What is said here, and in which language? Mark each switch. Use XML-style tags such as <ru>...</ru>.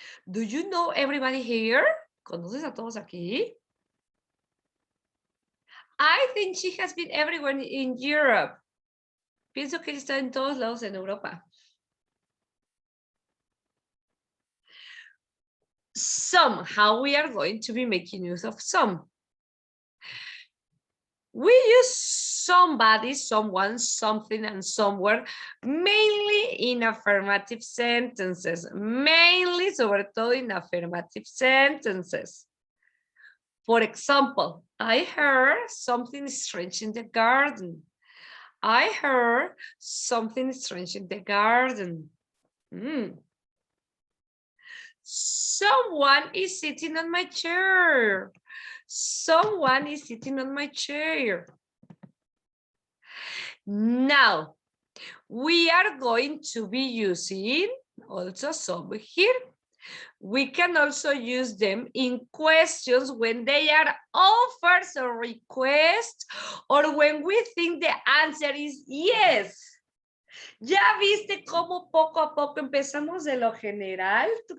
<en>Do you know everybody here?</en> <es>¿Conoces a todos aquí?</es> <en>I think she has been everywhere in Europe.</en> <es>Pienso que está en todos lados en Europa.</es> <en>Some, how we are going to be making use of some. We use somebody, someone, something, and somewhere, mainly in affirmative sentences. Mainly,</en> <es>sobre todo,</es> <en>in affirmative sentences. For example, I heard something strange in the garden. I heard something strange in the garden. Someone is sitting on my chair. Someone is sitting on my chair. Now, we are going to be using also some here. We can also use them in questions when they are offers or requests, or when we think the answer is yes.</en> <es>¿Ya viste cómo poco a poco empezamos de lo general?</es>